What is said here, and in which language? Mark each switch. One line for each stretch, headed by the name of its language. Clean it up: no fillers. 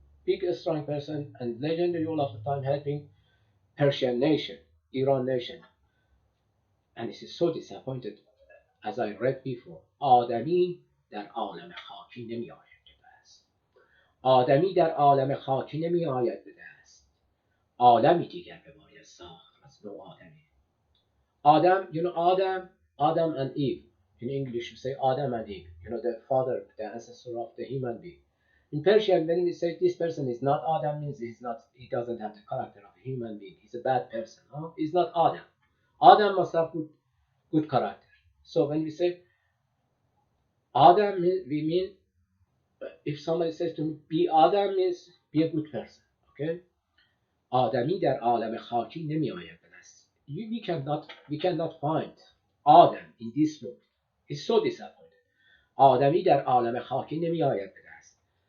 English: Big, strong person, and legendary all of the time, helping Persian nation, Iran nation. And this is so disappointed, as I read before.
Persian: آدمی در عالم خاکی نمی آید به دست. آدمی در عالم خاکی نمی آید به دست. عالمی دیگر بباید ساخت از نوع آدمی.
English: Adam, you know Adam and Eve. In English, we say Adam and Eve. You know, the father, the ancestor of the human being. In Persian, when we say this person is not Adam, means he doesn't have the character of a human being. He's a bad person. Huh? He's not Adam. Adam must have good character. So when we say Adam, we mean, if somebody says to me, be Adam, means be a good person. Okay?
Persian: آدمی در عالم خاکی نمی آید به دست.
English: We cannot find Adam in this book. It's so disappointing.
Persian: آدمی در عالم خاکی نمی آید به دست.